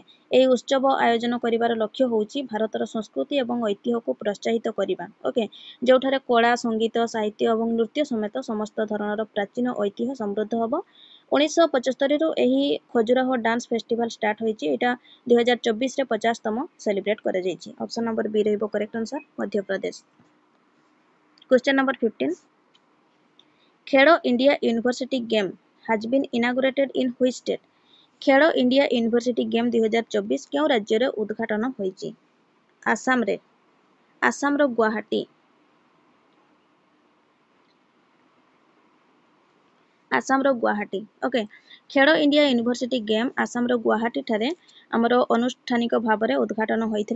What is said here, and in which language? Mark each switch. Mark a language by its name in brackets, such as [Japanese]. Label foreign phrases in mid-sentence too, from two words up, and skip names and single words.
[Odia] ଏହି ଉତ୍ସବ ଆୟୋଜନ କରିବାର ଲକ୍ଷ୍ୟ ହେଉଛି ଭାରତର ସଂସ୍କୃତି ଏବଂ ଐତିହ୍ୟକୁ ପ୍ରୋତ୍ସାହିତ କରିବା ଓକେ ଯେଉଁଠାରେ କଳା ସଙ୍ଗୀତ ସାହିତ୍ୟ ଏବଂ ନୃତ୍ୟ ସମେତ ସମସ୍ତ ଧରଣର ପ୍ରାଚୀନ ଐତିହ୍ୟ ସମୃଦ୍ଧ ହେବ। 1975ରୁ ଏହି ଖଜୁରାହ ଡାନ୍ସ ଫେଷ୍ଟିଭାଲ ଷ୍ଟାର୍ଟ ହୋଇଛି। ଏଇଟା 2024ରେ 50ତମ ସେଲିବ୍ରେଟ୍ କରାଯାଇଛି। [English] option number [Odia] ବି ରହିବ [English] correct answer [Odia] ମଧ୍ୟପ୍ରଦେଶ। [English] Question number 15. Khelo India University Game has been inaugurated in which state? [Odia] Khelo India University Game 2024 କେଉଁ ରାଜ୍ୟରେ ଉଦ୍ଘାଟନ ହୋଇଛି? ଆସାମରେ ଆସାମର ଗୁଆହାଟୀ ଓକେ ଖେଲୋ ଇଣ୍ଡିଆ ୟୁନିଭର୍ସିଟି ଗେମ୍ ଆସାମର ଗୁଆହାଟୀ ଠାରେ ଆମର ଆନୁଷ୍ଠାନିକ ଭାବରେ ଉଦ୍ଘାଟନ ହୋଇଥିଲା।